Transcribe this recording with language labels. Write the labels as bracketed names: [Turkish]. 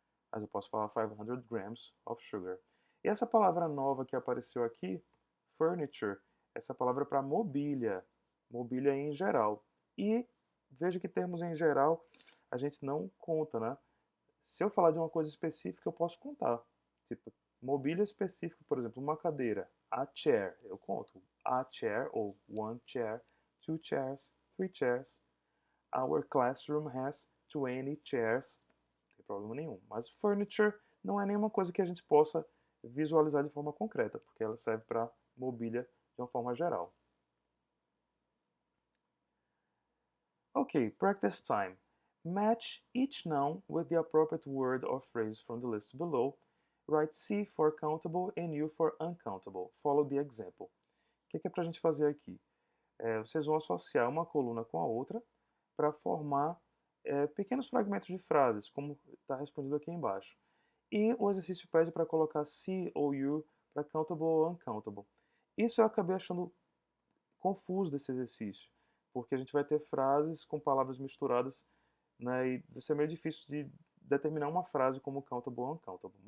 [Portuguese] Mas eu posso falar [English] 500 grams of sugar. [Portuguese] E essa palavra nova que apareceu aqui, furniture, essa palavra é para mobília. Mobília em geral. E veja que termos em geral a gente não conta, né? Se eu falar de uma coisa específica, eu posso contar. Tipo, mobília específica, por exemplo, uma cadeira. [English] A chair, eu conto. A chair, ou one chair, 2 chairs, 3 chairs. Our classroom has 20 chairs. [Portuguese] Não tem problema nenhum. Mas furniture não é nenhuma coisa que a gente possa visualizar de forma concreta, porque ela serve para mobília de uma forma geral. [English] Ok, practice time. Match each noun with the appropriate word or phrase from the list below. Write C for countable and U for uncountable. Follow the example. [Portuguese] O que é para a gente fazer aqui? Vocês vão associar uma coluna com a outra para formar pequenos fragmentos de frases, como está respondido aqui embaixo. E o exercício pede para colocar C ou U para countable ou uncountable. Isso eu acabei achando confuso desse exercício, porque a gente vai ter frases com palavras misturadas, né, e vai ser meio difícil de determinar uma frase como countable ou uncountable.